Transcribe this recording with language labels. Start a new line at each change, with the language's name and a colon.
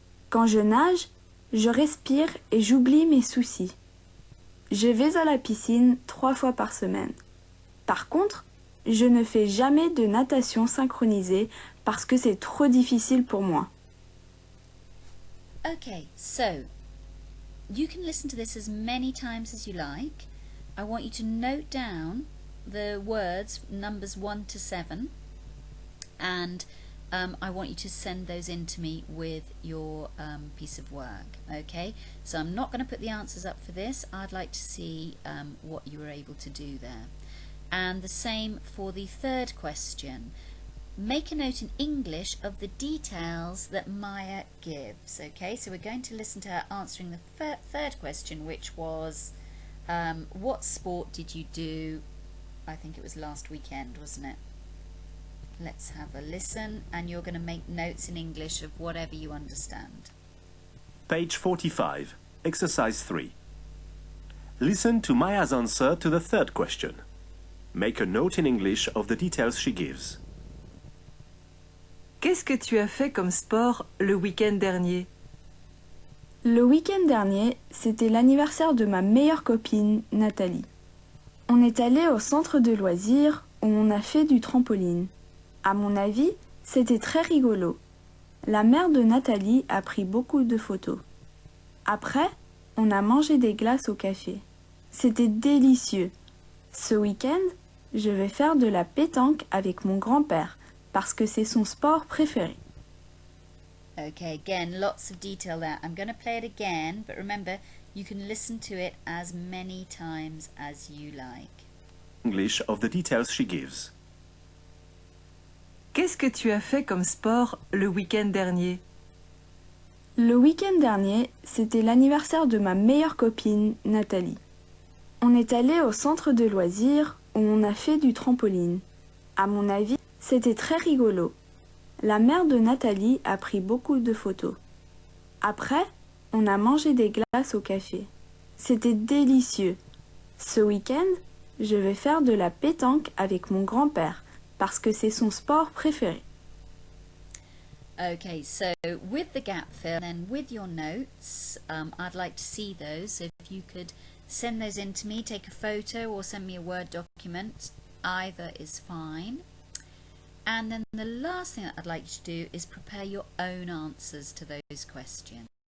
French: Quand je nage, je respire et j'oublie mes soucis. Je vais à la piscine 3 fois par semaine. Par contre, je ne fais jamais de natation synchronisée parce que c'est trop difficile pour moi.
English: Okay, so you can listen to this as many times as you like. I want you to note down the words numbers 1 to 7 and I want you to send those in to me with your piece of work. Okay, so I'm not going to put the answers up for this. I'd like to see what you were able to do there. And the same for the third question. Make a note in English of the details that Maya gives. Okay, so we're going to listen to her answering the third question, which was what sport did you do? I think it was last weekend, wasn't it? Let's have a listen, and you're going to make notes in English of whatever you understand. Page 45, exercise 3. Listen to Maya's answer to the third question. Make a note in English of the details she gives.
French: Qu'est-ce que tu as fait comme sport le week-end dernier? Le week-end dernier, c'était l'anniversaire de ma meilleure copine, Nathalie. On est allé au centre de loisirs où on a fait du trampoline. À mon avis, c'était très rigolo. La mère de Nathalie a pris beaucoup de photos. Après, on a mangé des glaces au café. C'était délicieux. Ce week-end, je vais faire de la pétanque avec mon grand-père parce que c'est son sport préféré.
English: Okay, again, lots of detail there. I'm going to play it again, but remember, you can listen to it as many times as you like. English of the details she gives.
French: Qu'est-ce que tu as fait comme sport le week-end dernier? Le week-end dernier, c'était l'anniversaire de ma meilleure copine, Nathalie. On est allé au centre de loisirs où on a fait du trampoline. À mon avis, c'était très rigolo. La mère de Nathalie a pris beaucoup de photos. Après, on a mangé des glaces au café. C'était délicieux. Ce week-end, je vais faire de la pétanque avec mon grand-père parce que c'est son sport préféré.
English: Okay, so with the gap fill and then with your notes, I'd like to see those. So if you could send those in to me, take a photo or send me a Word document, either is fine. And then the last thing that I'd like you to do is prepare your own answers to those questions.